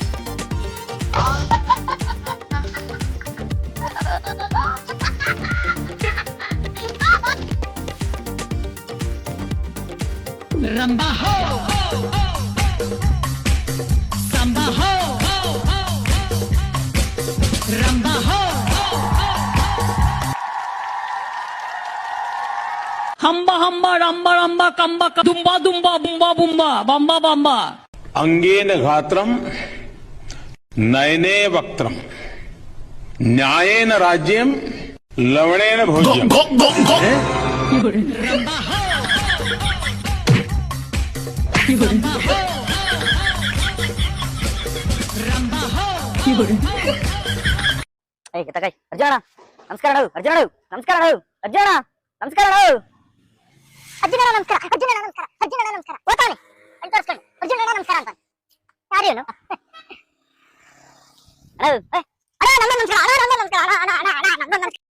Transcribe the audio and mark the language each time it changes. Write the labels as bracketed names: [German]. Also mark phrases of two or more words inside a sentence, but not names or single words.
[Sanskrit] Rumba ho, samba ho, rumba ho, hamba hamba ramba ramba kamba dumba dumba bumba bumba bamba bamba. अंगेन घात्रम नयने वक्त्रम न्यायेन राज्यम लवणेन भोज्यम Rumba ho, rumba ho, rumba ho. [Kannada] ಏಯ್ ಕಿತ್ತಕಾಯ್ ಅರ್ಜುನ ನಮಸ್ಕಾರ ಅರ್ಜುನ ನಮಸ್ಕಾರ ಅರ್ಜುನ ನಮಸ್ಕಾರ ಅರ್ಜುನ ನಮಸ್ಕಾರ ಅರ್ಜುನ ನಮಸ್ಕಾರ ಅರ್ಜುನ ನಮಸ್ಕಾರ ಓತಾನೆ ಅಲ್ಲಿ ತೋರಿಸ್ಕೊಂಡು ಅರ್ಜುನ ನಮಸ್ಕಾರ ಅಂತ ಯಾರು ಇವನು ಅಣ್ಣ ನಮ್ಮ ನಮಸ್ಕಾರ ಅಣ್ಣ ನಮ್ಮ ನಮಸ್ಕಾರ ಅಣ್ಣ ಅಣ್ಣ ಅಣ್ಣ ನಮ್ಮ ನಮಸ್ಕಾರ